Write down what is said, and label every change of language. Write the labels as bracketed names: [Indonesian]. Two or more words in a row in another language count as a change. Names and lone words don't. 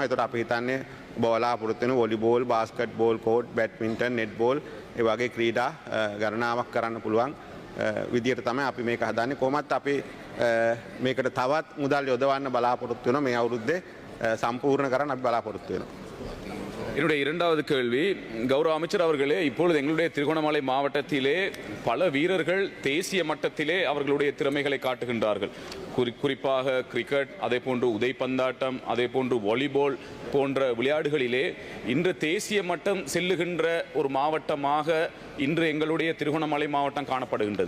[Sinhala] ඒතකොට අපි හිතන්නේ බලාපොරොත්තු වෙන වොලිබෝල්, [English] basketball court, [Sinhala] බැඩ්මින්ටන්, නෙට් බෝල් ඒ වගේ ක්‍රීඩා ගණනාවක් කරන්න පුළුවන් විදියට තමයි අපි මේක හදන්නේ. කොහොමත් අපි මේකට තවත් මුදල් යොදවන්න බලාපොරොත්තු වෙනවා. මේ අවුරුද්දේ සම්පූර්ණ කරන්න අපි බලාපොරොත්තු වෙනවා. [Tamil] என்னுடைய இரண்டாவது கேள்வி, கௌரவ அமைச்சர் அவர்களே, இப்பொழுது எங்களுடைய திருகோணமலை மாவட்டத்திலே பல வீரர்கள் தேசிய மட்டத்திலே அவர்களுடைய திறமைகளை காட்டுகின்றார்கள். குறிப்பாக கிரிக்கெட், அதே போன்று உதைப்பந்தாட்டம், அதே போன்று வாலிபால் போன்ற விளையாடுகளிலே இன்று தேசிய மட்டம் செல்லுகின்ற ஒரு மாவட்டமாக இன்று எங்களுடைய திருகோணமலை மாவட்டம் காணப்படுகின்றது.